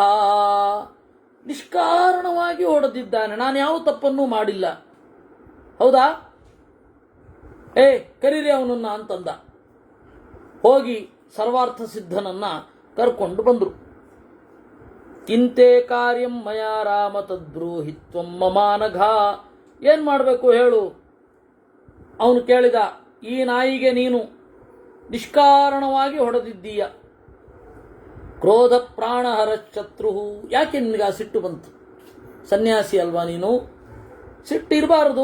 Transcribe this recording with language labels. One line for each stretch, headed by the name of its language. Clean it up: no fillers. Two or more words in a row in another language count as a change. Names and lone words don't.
Kannada: ನಿಷ್ಕಾರಣವಾಗಿ ಹೊಡೆದಿದ್ದಾನೆ, ನಾನು ಯಾವ ತಪ್ಪನ್ನೂ ಮಾಡಿಲ್ಲ. ಹೌದಾ, ಕರೀರಿ ಅವನನ್ನ ಅಂತಂದ. ಹೋಗಿ ಸರ್ವಾರ್ಥ ಸಿದ್ಧನನ್ನ ಕರ್ಕೊಂಡು ಬಂದರು.
Sanskrit: ಕಿಂತೆ ಕಾರ್ಯಂ ಮಯಾ ರಾಮ ತದ್ಬ್ರೂಹಿತ್ವಂ ಮಮಾನಘ.
Kannada: ಏನ್ ಮಾಡಬೇಕು ಹೇಳು. ಅವನು ಕೇಳಿದ, ಈ ನಾಯಿಗೆ ನೀನು ನಿಷ್ಕಾರಣವಾಗಿ ಹೊಡೆದಿದ್ದೀಯ.
Sanskrit: ಕ್ರೋಧ ಪ್ರಾಣಹರ ಶತ್ರು.
Kannada: ಯಾಕೆ ನಿನಗೆ ಆ ಸಿಟ್ಟು ಬಂತು? ಸನ್ಯಾಸಿ ಅಲ್ವಾ ನೀನು, ಸಿಟ್ಟಿರಬಾರದು.